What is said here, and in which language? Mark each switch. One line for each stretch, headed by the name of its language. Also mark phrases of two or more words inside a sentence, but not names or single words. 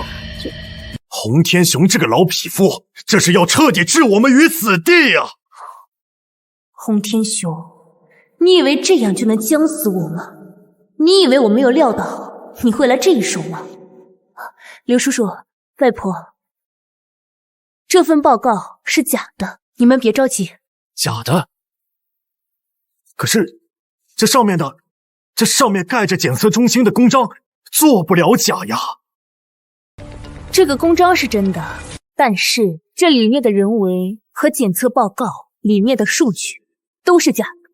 Chinese: 洪天雄這個老匹夫，這是要徹底置我們於死地呀！洪天雄，你以為這樣就能將死我嗎？你以為我沒有料到你會來這一手嗎？劉叔叔，外婆，這份報告是假的，你們別着急。假的？可是這上面蓋着檢測中心的公章，做不了假呀。這個公章是真的，但是這裡面的人為和檢測報告裡面的數据都是假的。